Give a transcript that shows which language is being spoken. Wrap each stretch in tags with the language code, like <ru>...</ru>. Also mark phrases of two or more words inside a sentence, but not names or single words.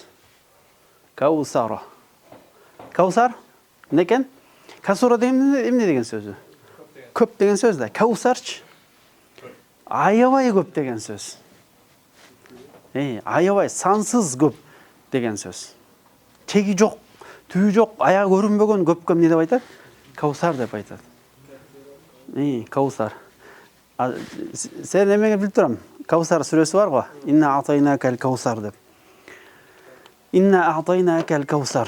<ky>Каусара. Каусар эмне экен? Касура деген эмне деген сөзү? Көп деген сөз да. Каусарчы? Аябай көп деген сөз. Аябай сансыз көп. деген сөз.</ky> <kk>Чеги жоқ, түбі жоқ, аяғы көрінбеген көпке не деп айтады? Каусар деп айтады. Каусар. Сен немеге біліп тұрам? Каусар сүресі бар ғой.</kk> <ar>إنا أعطيناك الكوثر деп. إنا أعطيناك الكوثر.</ar>